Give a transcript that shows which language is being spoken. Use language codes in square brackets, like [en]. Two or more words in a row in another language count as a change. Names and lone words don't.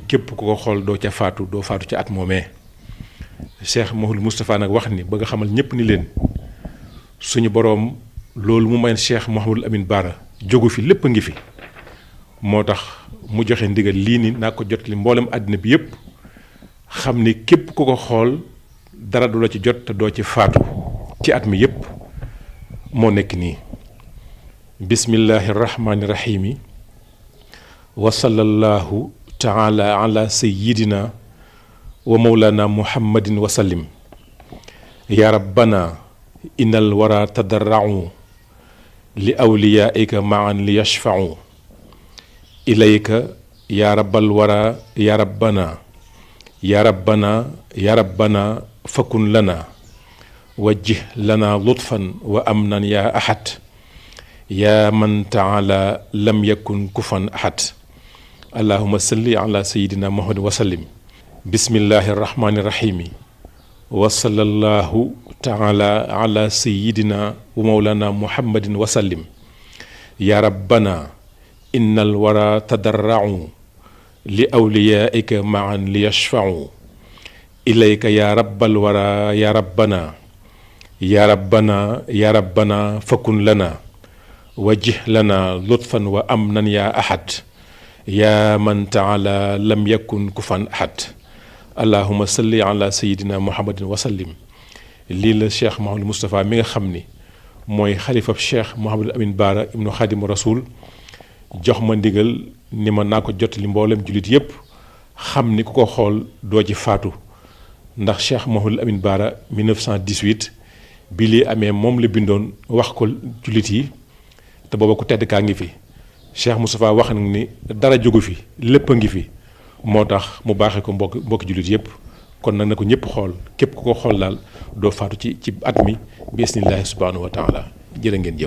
[wo] képp ku ko xool doo ca faatu doo faatu ca at moomee Cheikh Mouhamadul Moustapha nag wax ni bëgg a xamal ñëpp ni leen suñu boroom loolu mu may Cheikh Mouhamadul Amine Bara jógu fi lépp a ngi fi moo tax mu joxe ndigal lii ni naa ko jot li mboolem àddina bi yépp xam ni képp ku ko xool dara du la ci jot te doo ci faatu ci at mi yépp moo nekk nii [ar] بسم الله الرحمن الرحيم وصلى الله تعالى على سيدنا ومولانا محمد وسلم يا ربنا إن الورى تضرع لأوليائك معا ليشفعوا إليك يا رب الورى يا ربنا يا ربنا يا ربنا فكن لنا وجه لنا لطفا وأمنا يا أحد يا من تعالى لم يكن كفوا أحد اللهم صل على سيدنا محمد وسلم بسم الله الرحمن الرحيم وصلى الله تعالى على سيدنا ومولانا محمد وسلم يا ربنا إن الورى تضرع لأوليائك معا ليشفعوا إليك يا رب الورى يا ربنا يا ربنا يا ربنا فكن لنا وجه لنا لطفا وأمنا يا أحد يا من تعالى لم يكن كفوا أحد اللهم صل على سيدنا محمد وسلم [wo] lii la Cheikh Mouhamadul Moustapha mi nga xam ni mooy xalifab Cheikh Mouhamadul Amine Bara ibnu Khadimu Rasoul jox ma ndigal ni ma naa ko jotali mboolem jullit yépp xam ni ku ko xool doo ci faatu ndax Cheikh Mouhamadul Amine Bara 1918 bi lii amee moom la bindoon wax ko jullit yi te booba ku tedd kaa ngi fi Cheikh Moustapha wax na ni dara jógu fi lépp a ngi fi moo tax mu baaxee ko mbokki jullit yépp kon nag na ko ñëpp xool képp ku ko xool daal doo faatu ci at mi bi [ar] بإذن الله سبحانه وتعالى [wo] jërë ngeen jëf